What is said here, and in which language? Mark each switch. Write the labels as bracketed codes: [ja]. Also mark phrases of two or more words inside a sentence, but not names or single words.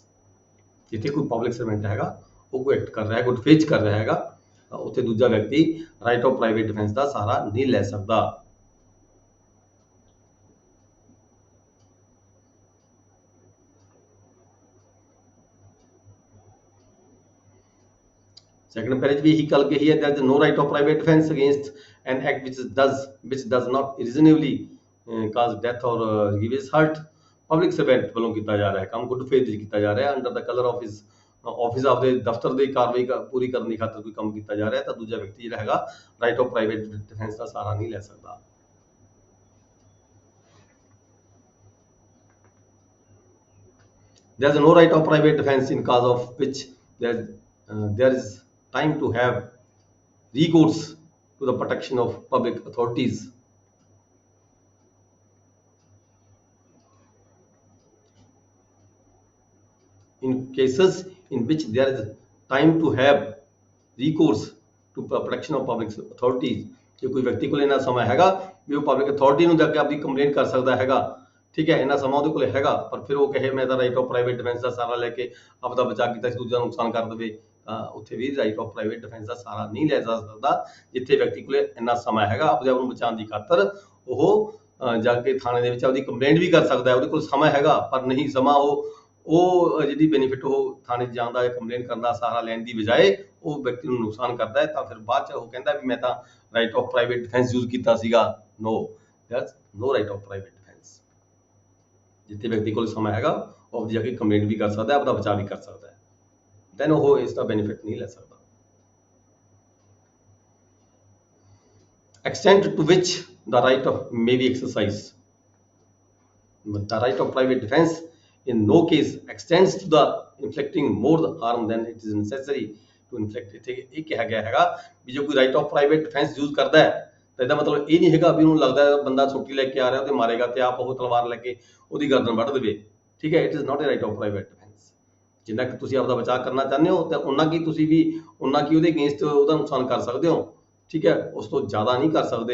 [pa] ਜਿੱਥੇ ਕੋਈ [en] public servant [pa] ਹੈਗਾ ਉਹ ਕੋਈ ਐਕਟ ਕਰ ਰਿਹਾ ਹੈ, [en] good faith [pa] ਕਰ ਰਿਹਾ ਹੈਗਾ, ਤਾਂ ਉੱਥੇ ਦੂਜਾ ਵਿਅਕਤੀ [en] right of private defence [pa] ਦਾ ਸਹਾਰਾ ਨਹੀਂ ਲੈ ਸਕਦਾ। [en] second para [pa] ਵੀ ਇਹੀ ਗੱਲ ਕਹੀ ਹੈ, [en] there is no right of private defense against an act which does not reasonably cause death or grievous hurt। public servant [pa] ਵੱਲੋਂ ਕੀਤਾ ਜਾ ਰਿਹਾ ਹੈ ਕੰਮ, [en] good faith [pa] ਵਿੱਚ ਕੀਤਾ ਜਾ ਰਿਹਾ, [en] under the colour of his office, [pa] ਆਪਦੇ ਦਫ਼ਤਰ ਦੀ ਕਾਰਵਾਈ ਪੂਰੀ ਕਰਨ ਦੀ ਖਾਤਰ ਕੋਈ ਕੰਮ ਕੀਤਾ ਜਾ ਰਿਹਾ, ਤਾਂ ਦੂਜਾ ਵਿਅਕਤੀ ਜਿਹੜਾ ਹੈਗਾ [en] right of private defence [pa] ਦਾ ਸਹਾਰਾ ਨਹੀਂ ਲੈ ਸਕਦਾ। [en] there is no right of private defense in cause of which there is time to have recourse to the protection of public authorities। in cases in which there is time to have recourse to protection of public authorities। [pa] ਜੇ ਕੋਈ ਵਿਅਕਤੀ ਕੋਲ ਇੰਨਾ ਸਮਾਂ ਹੈਗਾ ਵੀ ਉਹ [en] public authority [pa] ਨੂੰ ਜਾ ਕੇ ਆਪਣੀ ਕੰਪਲੇਂਟ ਕਰ ਸਕਦਾ ਹੈਗਾ, ਠੀਕ ਹੈ, ਇੰਨਾ ਸਮਾਂ ਉਹਦੇ ਕੋਲ ਹੈਗਾ, ਪਰ ਫਿਰ ਉਹ ਕਹੇ ਮੈਂ ਤਾਂ [en] right of private defence [pa] ਦਾ ਸਹਾਰਾ ਲੈ ਕੇ ਆਪਦਾ ਬਚਾਅ ਕੀਤਾ ਸੀ, ਦੂਜਾ ਨੁਕਸਾਨ ਕਰ ਦੇਵੇ, ਤਾਂ ਉੱਥੇ ਵੀ [en] right of private defence [pa] ਦਾ ਸਹਾਰਾ ਨਹੀਂ ਲੈ ਜਾ ਸਕਦਾ। ਜਿੱਥੇ ਵਿਅਕਤੀ ਕੋਲ ਇੰਨਾ ਸਮਾਂ ਹੈਗਾ ਆਪਦੇ ਆਪ ਨੂੰ ਬਚਾਉਣ ਦੀ ਖਾਤਰ, ਉਹ ਜਾ ਕੇ ਥਾਣੇ ਦੇ ਵਿੱਚ ਆਪਦੀ ਕੰਪਲੇਂਟ ਵੀ ਕਰ ਸਕਦਾ ਹੈ, ਉਹਦੇ ਕੋਲ ਸਮਾਂ ਹੈਗਾ, ਪਰ ਨਹੀਂ ਸਮਾਂ ਉਹ ਜਿਹਦੀ ਬੈਨੀਫਿਟ ਉਹ ਥਾਣੇ 'ਚ ਜਾਣ ਦਾ ਜਾਂ ਕੰਪਲੇਂਟ ਕਰਨ ਦਾ ਸਹਾਰਾ ਲੈਣ ਦੀ ਬਜਾਏ ਉਹ ਵਿਅਕਤੀ ਨੂੰ ਨੁਕਸਾਨ ਕਰਦਾ ਹੈ, ਤਾਂ ਫਿਰ ਬਾਅਦ 'ਚ ਉਹ ਕਹਿੰਦਾ ਵੀ ਮੈਂ ਤਾਂ [en] right of private defence use [pa] ਕੀਤਾ ਸੀਗਾ। [en] No, there is no right of private defence. [pa] ਜਿੱਥੇ ਵਿਅਕਤੀ ਕੋਲ ਸਮਾਂ ਹੈਗਾ ਉਹ ਆਪਦੀ ਜਾ ਕੇ ਕੰਪਲੇਂਟ ਵੀ ਕਰ ਸਕਦਾ ਹੈ, ਆਪਦਾ ਬਚਾਅ ਵੀ ਕਰ ਸਕਦਾ ਹੈ, ਦੈਨ ਉਹ ਇਸ ਦਾ ਬੈਨੀਫਿਟ ਨਹੀਂ ਲੈ ਸਕਦਾ। [en] extent to which the right of may be exercised, the right of private defense in no case extends to the inflicting more harm than it is necessary to inflict। [pa] ਇੱਥੇ ਇਹ ਕਿਹਾ ਗਿਆ ਹੈਗਾ ਵੀ ਜੇ ਕੋਈ [en] right of private defence use [pa] ਕਰਦਾ ਹੈ ਤਾਂ ਇਹਦਾ ਮਤਲਬ ਇਹ ਨਹੀਂ ਹੈਗਾ ਵੀ ਉਹਨੂੰ ਲੱਗਦਾ ਬੰਦਾ ਛੁੱਟੀ ਲੈ ਕੇ ਆ ਰਿਹਾ ਉਹਦੇ ਮਾਰੇਗਾ ਤੇ ਆਪ ਉਹ ਤਲਵਾਰ ਲੈ ਕੇ ਉਹਦੀ ਗਰਦਨ ਵੱਢ ਦੇਵੇ, ਠੀਕ ਹੈ। [en] It is not a right of private defence. [pa] ਜਿੰਨਾ ਕਿ ਤੁਸੀਂ ਆਪਦਾ ਬਚਾਅ ਕਰਨਾ ਚਾਹੁੰਦੇ ਹੋ ਤਾਂ ਉਹਨਾਂ ਕੀ ਤੁਸੀਂ ਵੀ ਉਹਨਾਂ ਕੀ ਉਹਦੇ ਅਗੇਂਸਟ ਉਹਦਾ ਨੁਕਸਾਨ ਕਰ ਸਕਦੇ ਹੋ, ਠੀਕ ਹੈ, ਉਸ ਤੋਂ ਜ਼ਿਆਦਾ ਨਹੀਂ ਕਰ ਸਕਦੇ।